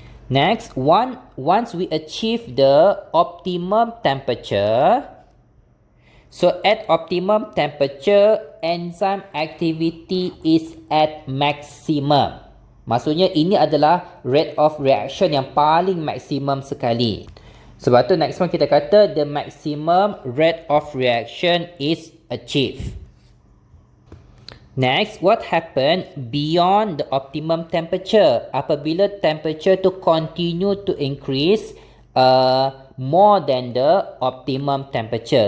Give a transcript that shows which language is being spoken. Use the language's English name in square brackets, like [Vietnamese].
[English] Next, once we achieve the optimum temperature, so at optimum temperature, enzyme activity is at maximum. [Malay] Maksudnya ini adalah [English] rate of reaction [Malay] yang paling maksimum sekali. Sebab tu [English] next one [Malay] kita kata [English] the maximum rate of reaction is achieved. Next, what happen beyond the optimum temperature? [Malay] Apabila [English] temperature to continue to increase more than the optimum temperature.